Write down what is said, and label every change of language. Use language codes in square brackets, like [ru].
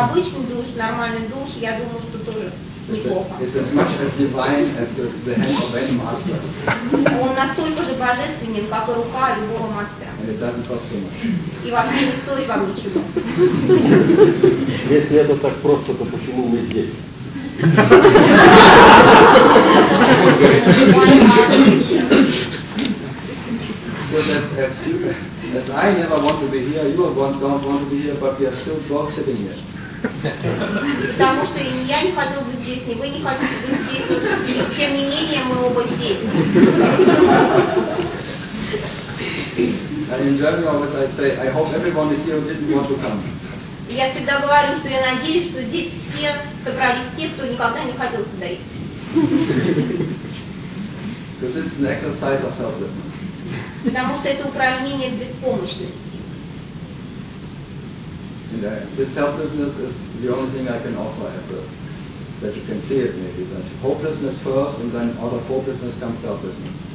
[ru] Обычный душ, нормальный душ, я думаю, что тоже. [en] It's as much as divine as the hand of any master. [ru] Он настолько же божественен, как рука любого мастера. [en] And it doesn't cost too much. [ru] И вообще не стоит вам ничего. Если это так просто, то почему мы здесь? [en] So as I never want to be here, you don't want to be here, but we are still both sitting here. [ru] Потому что ни я не хотел быть здесь, ни вы не хотите быть здесь, и тем не менее мы оба здесь. [en] In general, as I say, I hope everyone is here who didn't want to come. [ru] Я всегда говорю, что я надеюсь, что здесь все собрались те, кто никогда не хотел сюда идти. [en] Because it's an exercise of helplessness. [ru] Потому что это упражнение беспомощности. [en] This helplessness is the only thing I can offer as a, that you can see it maybe. That hopelessness first, and then out of hopelessness comes helplessness.